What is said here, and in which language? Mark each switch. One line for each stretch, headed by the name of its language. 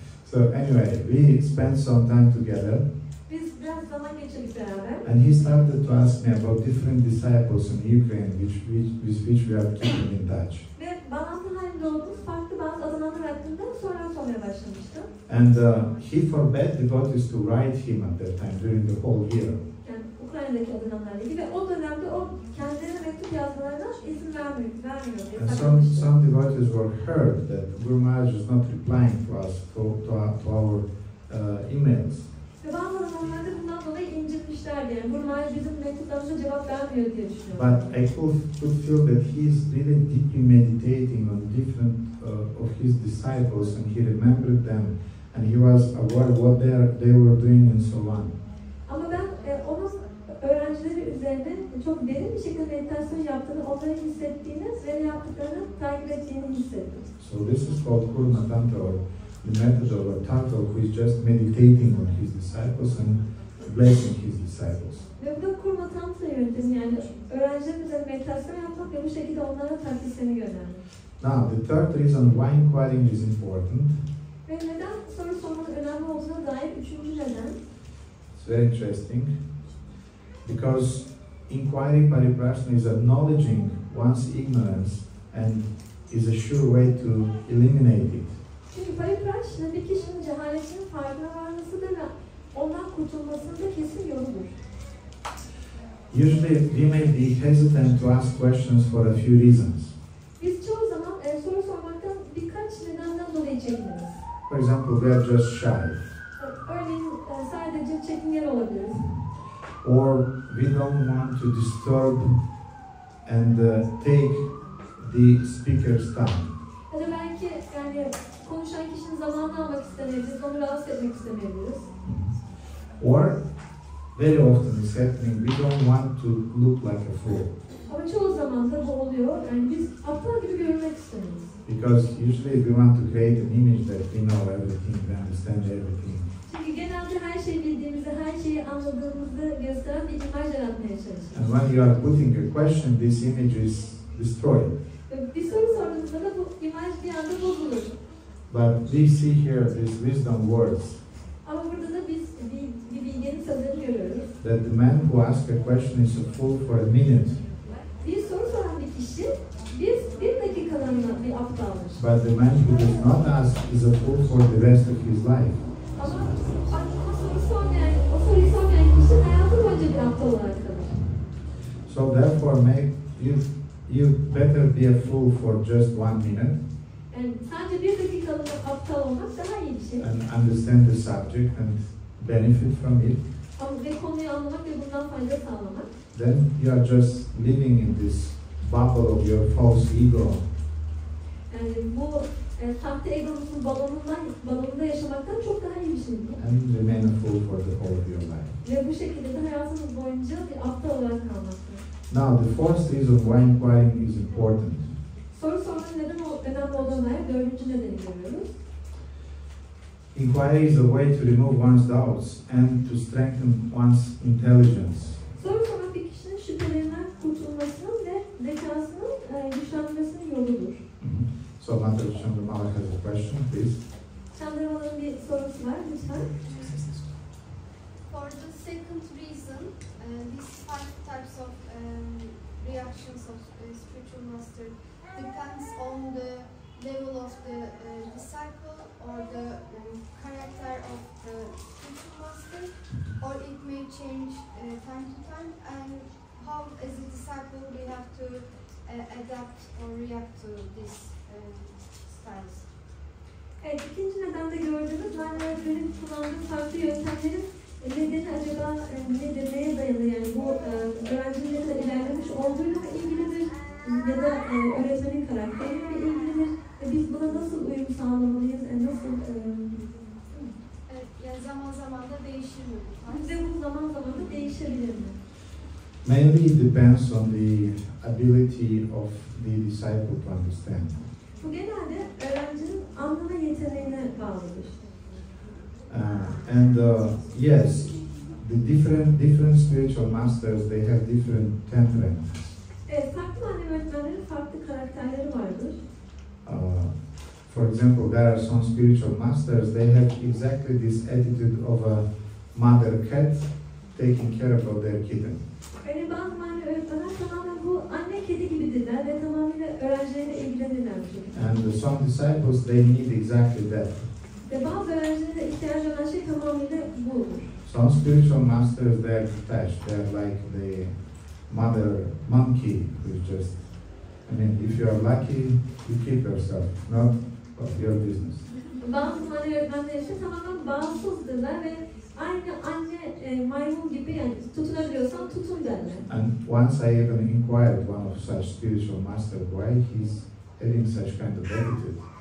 English: So anyway, we spent some time together.
Turkish: Biz biraz zaman geçirdik beraber.
English: And he started to ask me about different disciples in Ukraine with which we are keeping in touch.
Turkish: Ve bağlantı halinde olduğumuz farklı bazı adamlar hakkında sormaya başlamıştım.
English: And he forbade devotees to write him at that time during the whole year.
Turkish: Yani Ukrayna'daki adamlarla ilgili ve o dönemde o kendilerine mektup yazmalarına izin vermiyordu.
English: And some devotees were hurt that Guru Maharaj is not replying to us, to our emails.
Turkish: Ve bazı adamlar da bundan dolayı incitmişlerdi. Yani Guru Maharaj bizim mektuplarımıza cevap vermiyor diye düşünüyorum.
English: But I could feel that he is really deeply meditating on different of his disciples, and he remembered them, and he was aware what they were doing and so on.
Turkish: Ama ben onun öğrencileri üzerine çok derin bir şekilde meditasyon yaptığını, onları hissettiğini ve ne yaptıklarını takip ettiğini hissettim.
English: So this is called kurma tantra, or the method of a turtle who is just meditating on his disciples and blessing his disciples.
Turkish: Ve bu da kurma tantra yöntemi, yani öğrencilerin üzerine meditasyon yapmak ve bu şekilde onlara taktislerini göndermek.
English: Now the third reason why inquiring is important.
Turkish: Ve neden soru sormanın önemli olduğuna dair üçüncü neden.
English: It's very interesting. Because inquiry paripraśnena is acknowledging one's ignorance and is a sure way to eliminate it.
Turkish: Çünkü paripraśnena bir kişinin cehaletinin farkına varmasıdır ve ondan kurtulmasının da kesin yoludur.
English: Usually we may be hesitant to ask questions for a few reasons.
Turkish: Biz çoğu zaman soru sormaktan birkaç nedenden dolayı çekiniriz.
English: For example, we are just shy.
Turkish: Örneğin sadece çekingen olabiliriz.
English: Or we don't want to disturb and take the speaker's time.
Turkish: Ya da belki yani konuşan kişinin zamanını almak istemeyebiliriz, onu rahatsız etmek istemeyebiliriz.
English: Or very often it's happening, we don't want to look like a fool.
Turkish: Ama çoğu zaman da bu oluyor. Yani biz aptal gibi görünmek istemiyoruz.
English: Because usually we want to create an image that we know everything, we understand everything.
Turkish: Çünkü genelde her şeyi bildiğimizi, her şeyi anladığımızı gösteren bir imaj yaratmaya çalışıyoruz.
English: And when you are putting a question, this image is destroyed.
Turkish: Bir soru sorduğunuzda da bu imaj bir anda bozulur.
English: But we see here these wisdom words.
Turkish: Ama burada da biz bir bilgenin sözlerini görüyoruz.
English: That the man who asks a question is a fool for a minute.
Turkish: Bir soru soran bir kişi bir dakikalığına bir aptaldır.
English: But the man who does not ask is a fool for the rest of his life.
Turkish: Ama o soruyu sormayan kişi hayatı boyunca bir aptal olarak kalır.
English: So therefore, you better be a fool for just 1 minute.
Turkish: Yani sadece bir dakikalığına aptal olmak daha iyi bir şey.
English: And understand the subject and benefit from it.
Turkish: Ve konuyu anlamak ve bundan fayda sağlamak.
English: Then you are just living in this bubble of your false ego.
Turkish: Yani bu sahte egonuzun balonunda yaşamaktan çok daha iyi bir şey.
English: And remain a fool for the whole of your life.
Turkish: Ve bu şekilde de hayatınız boyunca bir aptal olarak kalmaktır.
English: Now the fourth reason why inquiring is important.
Turkish: Soru sormanın neden önemli olduğuna dair dördüncü nedeni görüyoruz.
English: Inquiry is a way to remove one's doubts and to strengthen one's intelligence.
Turkish: Soru sormak bir kişinin şüphelerinden kurtulmasının ve zekasının güçlenmesinin yoludur.
English: So, Mother Eşanlamlılar has a question, please.
Turkish: Eşanlamlıların bir sorusu var, lütfen.
English: For the second reason, these 5 types of reactions of spiritual master depends on the level of the disciple or the character of the spiritual master, or it may change time to time, and how as a disciple we have to adapt or react to these styles.
Turkish: Evet, ikinci nedende gördüğümüz manevi kullandığı farklı yöntemlerin nedeni acaba nedir, neye dayalı, yani bu öğrencinin ne kadar ilerlemiş olduğuyla mı ilgilidir ya da öğretmenin karakteriyle mi ilgilidir? Biz buna nasıl uyum sağlamalıyız? Nasıl? Evet, yani zaman zaman da değişir mi bu? Ve bu zaman zaman da değişebilir mi?
English: Mainly it depends on the ability of the disciple to understand.
Turkish: Bu genelde öğrencinin anlama yeteneğine bağlıdır.
English: Yes, the different spiritual masters, they have different temperaments.
Turkish: Evet, farklı manevi öğretmenlerin farklı karakterleri vardır.
English: For example, there are some spiritual masters, they have exactly this attitude of a mother cat taking care about their kitten.
Turkish: Yani bazı manevi öğretmenler tamamen bu anne kedi gibidirler ve tamamıyla öğrencileriyle ilgilenirler bu şekilde.
English: And some disciples, they need exactly that.
Turkish: Ve bazı öğrencilere ihtiyacı olan şey tamamıyla budur.
English: Some spiritual masters, they are detached. They are like the mother monkey who's just, I mean, if you are lucky, you keep yourself, not your business.
Turkish: Bazı manevi öğretmenler ise tamamen bağımsızdırlar ve aynı anne maymun gibi, yani tutunabiliyorsan tutun derler.
English: And once I even inquired one of such spiritual master why he's having such kind of attitude.